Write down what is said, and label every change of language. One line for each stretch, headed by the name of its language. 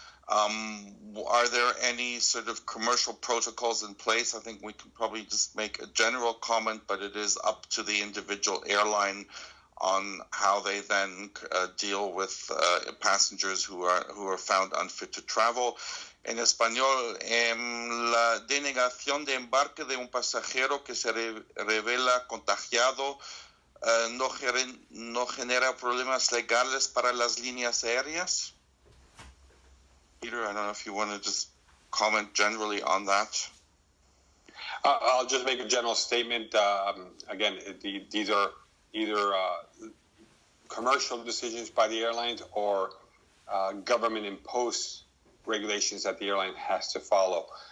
English: Are there any sort of commercial protocols in place? I think we can probably just make a general comment, but it is up to the individual airline on how they then deal with passengers who are found unfit to travel.
Spanish: En español, la denegación de embarque de un pasajero que se revela contagiado no genera problemas legales para las líneas aéreas.
English: Peter, I don't know if you want to just comment generally on that. I'll just make a general statement. Again, these are either commercial decisions by the airlines or government-imposed regulations that the airline has to follow.